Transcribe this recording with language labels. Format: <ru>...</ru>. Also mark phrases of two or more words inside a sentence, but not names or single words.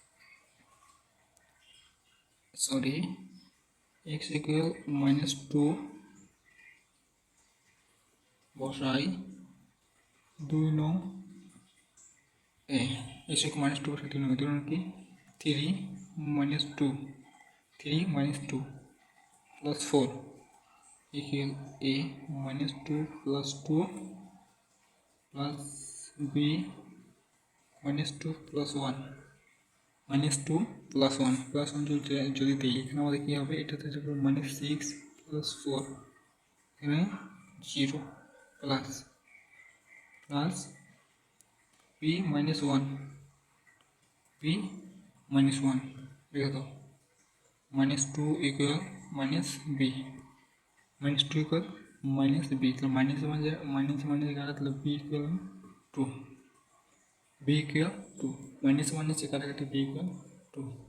<bn>আবার সরি</bn> <en>x equal</en> <bn>-2 বসাই 2 নং</bn> <en>x equal</en> <bn>-2 বসাই 2 নং 2 নং কি 3 -2 3 -2</bn> <en>plus 4 equal a -2 plus 2 plus b -2 plus 1 -2 plus 1 plus 1</en> <bn>যদি দিই এখানে আমাদের কী হবে এটাতে যাবে</bn> <en>-6 plus 4</en> <bn>এখানে</bn> <en>0 plus</en> <bn>b -1 b -1 দেখো তো</bn> <en>-2 equal -b -2 equal -b</en> <bn>তাহলে মাইনাস কাটালে</bn> <en>b equal 2 b equal 2 -1</en> <bn>কাটাকাটি</bn> <en>b equal 2</en>